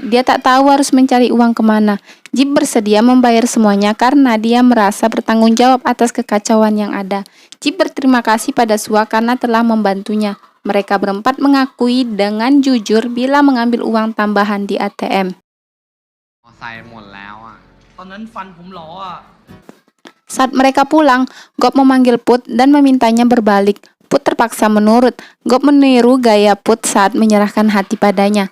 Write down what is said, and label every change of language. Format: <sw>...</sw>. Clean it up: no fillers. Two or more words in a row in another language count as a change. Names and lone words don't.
<id>Dia tak tahu harus mencari uang kemana. Jip bersedia membayar semuanya karena dia merasa bertanggung jawab atas kekacauan yang ada. Jip berterima kasih pada Sua karena telah membantunya. Mereka berempat mengakui dengan jujur bila mengambil uang tambahan di ATM.</id> <th>มอไซค์หมดแล้วอ่ะ ตอนนั้นฟันผมหลออ่ะ</th> <id>Saat mereka pulang, Gop memanggil Put dan memintanya berbalik. Put terpaksa menurut. Gop meniru gaya Put saat menyerahkan hati padanya.</id>